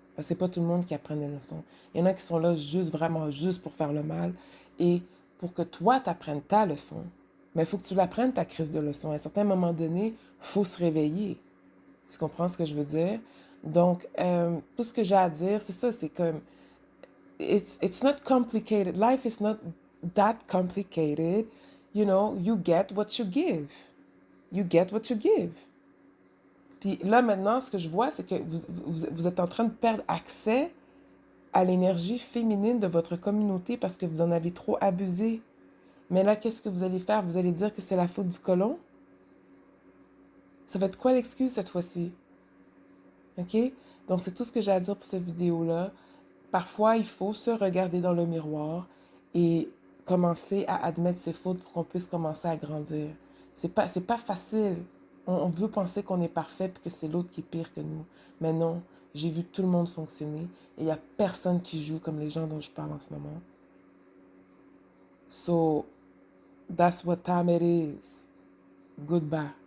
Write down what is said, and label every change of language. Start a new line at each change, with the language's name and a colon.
French: Parce que c'est pas tout le monde qui apprend des leçons. Il y en a qui sont là juste, vraiment juste pour faire le mal et pour que toi, tu apprennes ta leçon. Mais il faut que tu l'apprennes, ta crise de leçon. À un certain moment donné, il faut se réveiller. Tu comprends ce que je veux dire? Donc, tout ce que j'ai à dire, c'est ça, c'est comme, it's not complicated.
English: Life is not that complicated. You know, you get what you give. You get what you give.
French: Puis là, maintenant, ce que je vois, c'est que vous êtes en train de perdre accès à l'énergie féminine de votre communauté parce que vous en avez trop abusé. Mais là, qu'est-ce que vous allez faire? Vous allez dire que c'est la faute du colon? Ça va être quoi l'excuse cette fois-ci? OK? Donc, c'est tout ce que j'ai à dire pour cette vidéo-là. Parfois, il faut se regarder dans le miroir et commencer à admettre ses fautes pour qu'on puisse commencer à grandir. C'est pas facile. On veut penser qu'on est parfait et que c'est l'autre qui est pire que nous. Mais non, j'ai vu tout le monde fonctionner et il n'y a personne qui joue comme les gens dont je parle en ce moment.
English: So, that's what time it is. Goodbye.